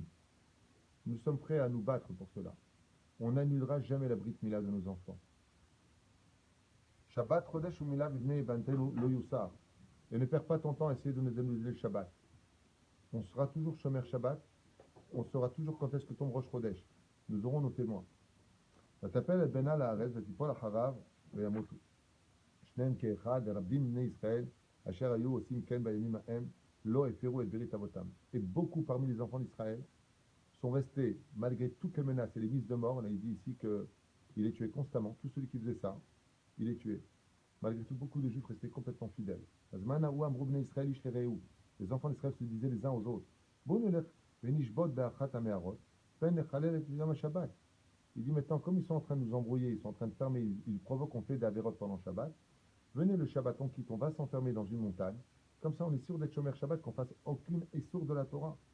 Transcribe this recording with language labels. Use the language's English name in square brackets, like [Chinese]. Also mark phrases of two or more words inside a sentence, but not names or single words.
[French] Nous sommes prêts à nous battre pour cela. On n'annulera jamais la [Hebrew] ברית מילה [French] de nos enfants. [Hebrew] שבת חודש ומילה בבני בנתנו לא יוסר. [French] Et ne perds pas ton temps à essayer de nous annuler le Shabbat. On sera toujours [Hebrew] שומר שבת. [French] On saura toujours quand est-ce que tombe [Hebrew] ראש חודש. [French] Nous aurons nos témoins. [Hebrew] ותפל את בנה לארץ ותיפול אחריו וימותו. שניהם כאחד, רבים בני ישראל, אשר היו עושים כן בימים ההם, לא הפרו את ברית אבותם. [French] Et beaucoup parmi les enfants d'Israël sont restés, malgré toutes les menaces et les mises de mort. On a dit ici qu'il est tué constamment. Tout celui qui faisait ça, il est tué. Malgré tout, beaucoup de Juifs restaient complètement fidèles. Les enfants d'Israël se disaient les uns aux autres, il dit maintenant, comme ils sont en train de nous embrouiller, ils sont en train de fermer, ils provoquent, on fait des avérotes pendant Shabbat, venez le Shabbat, on quitte, on va s'enfermer dans une montagne, comme ça on est sûr d'être [Hebrew] שומר שבת, [French] qu'on fasse aucune essour de la Torah.